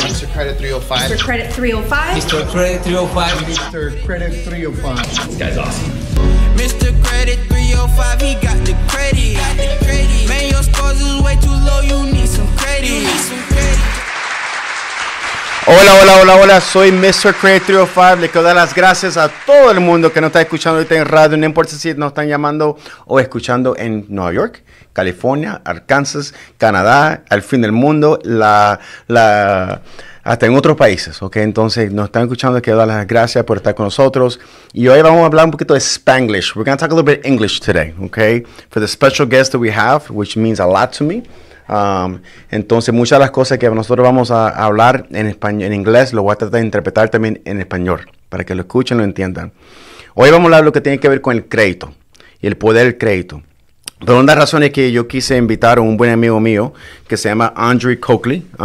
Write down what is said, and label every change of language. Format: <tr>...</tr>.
<en>Mr. Credit 305. Mr. Credit 305. Mr. Credit 305. Mr. Credit 305. This guy's awesome. Mr. Credit 305, he got the credit. Man, your scores is way too low, you need some credit.</en> <es>Hola, soy Mr. Credit 305. Le quiero dar las gracias a todo el mundo que nos está escuchando ahorita en radio. No importa si nos están llamando o escuchando en Nueva York, California, Arkansas, Canadá, al fin del mundo, hasta en otros países, ¿ok? Entonces, nos están escuchando. Quiero dar las gracias por estar con nosotros. Y hoy vamos a hablar un poquito de Spanglish.</es> <en>We're going to talk a little bit English today, ¿ok? For the special guest that we have, which means a lot to me.</en> <es>Entonces, muchas de las cosas que nosotros vamos a hablar en español, en inglés, lo voy a tratar de interpretar también en español, para que lo escuchen y lo entiendan. Hoy vamos a hablar de lo que tiene que ver con el crédito y el poder del crédito. Por una de las razones que yo quise invitar a un buen amigo mío que se llama Coakley.</es>